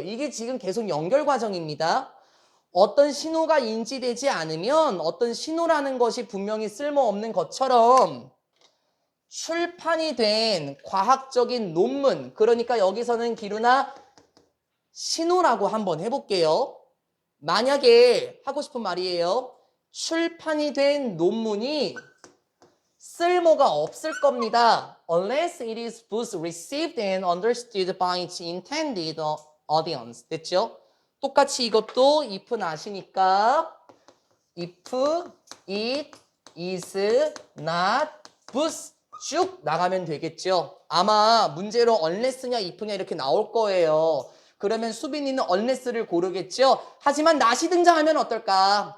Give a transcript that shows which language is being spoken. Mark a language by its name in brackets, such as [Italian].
[Korean] 이게 지금 계속 연결 과정입니다. 어떤 신호가 인지되지 않으면 어떤 신호라는 것이 분명히 쓸모없는 것처럼 출판이 된 과학적인 논문, 그러니까 여기서는 기루나 신호라고 한번 해볼게요. 만약에 하고 싶은 말이에요. 출판이 된 논문이 쓸모가 없을 겁니다. [English] Unless it is both received and understood by its intended audience. [Korean] 됐죠? 똑같이 이것도 if 나시니까 [English] if it is not both [Korean] 쭉 나가면 되겠죠. 아마 문제로 unless냐 if냐 이렇게 나올 거예요. 그러면 수빈이는 unless를 고르겠죠. 하지만 not이 등장하면 어떨까?